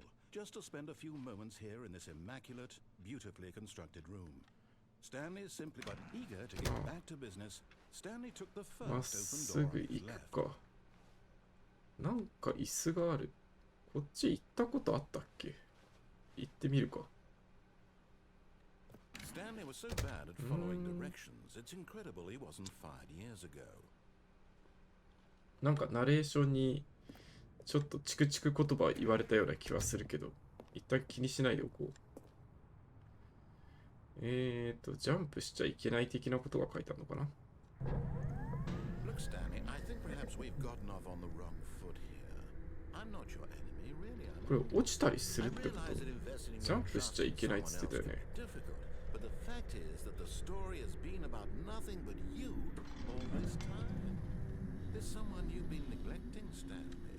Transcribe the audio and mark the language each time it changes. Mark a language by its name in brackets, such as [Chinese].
[English] just to spend a few moments here in this immaculate, beautifully constructed room. Stanley is simply but eager to get back to business. Stanley took the first open door. [Japanese] まっすぐ行くか。なんか椅子がある。こっち行ったことあったっけ？行ってみるか。 [English] Stanley was so bad at following directions, it's incredible he wasn't fired years ago. [Japanese] なんかナレーションにちょっとチクチク言葉言われたような気はするけど、一旦気にしないでおこう。ジャンプしちゃいけない的なことが書いてあるのかな。 [English] Look, Stanley, I think perhaps we've gotten off on the wrong foot here. I'm not your enemy, really. [Japanese] これ落ちたりするってこと？ジャンプしちゃいけないって言ってたよね。 [English] But the fact is that the story has been about nothing but you all this time. There's someone you've been neglecting, Stanley.